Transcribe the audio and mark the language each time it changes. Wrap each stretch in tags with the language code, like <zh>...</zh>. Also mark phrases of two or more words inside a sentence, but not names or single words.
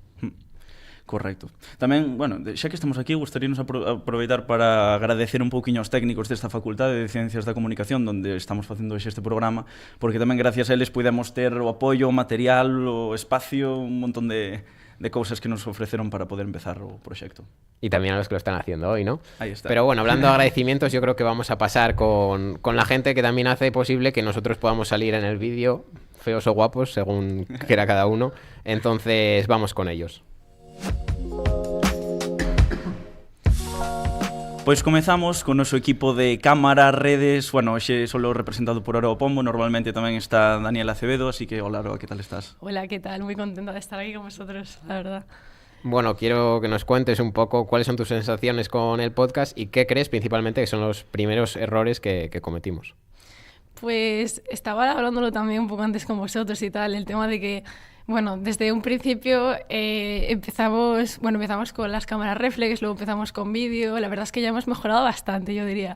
<gl>Correcto. Tamén, bueno, xa que estamos aquí, gustaríamos aproveitar para agradecer un pouquiño aos técnicos desta Facultade de Ciencias da Comunicación onde estamos facendo este programa, porque tamén gracias a eles podemos ter o apoio, o material, o espacio, un montón de cousas que nos ofreceron para poder empezar o proxecto.</gl> <es>Y también a los que lo están haciendo hoy, ¿no? Ahí está. Pero bueno, hablando de agradecimientos, yo creo que vamos a pasar con la gente que también hace posible que nosotros podamos salir en el vídeo, feos o guapos, según quiera cada uno. Entonces, vamos con ellos.</es> <gl>Pois comezamos con o noso equipo de cámara, redes, bueno, hoxe solo representado por Aroa Pombo, normalmente tamén está Daniela Acevedo, así que hola Aroa,</gl> <es>¿qué tal estás? Hola, ¿qué tal? Muy contenta de estar aquí con vosotros, la verdad. Bueno, quiero que nos cuentes un poco cuáles son tus sensaciones con el podcast y qué crees principalmente que son los primeros errores que cometimos. Pues estaba hablándolo también un poco antes con vosotros y tal, el tema de que, bueno, desde un principio empezamos con las cámaras reflex, luego empezamos con vídeo, la verdad es que ya hemos mejorado bastante, yo diría.</es>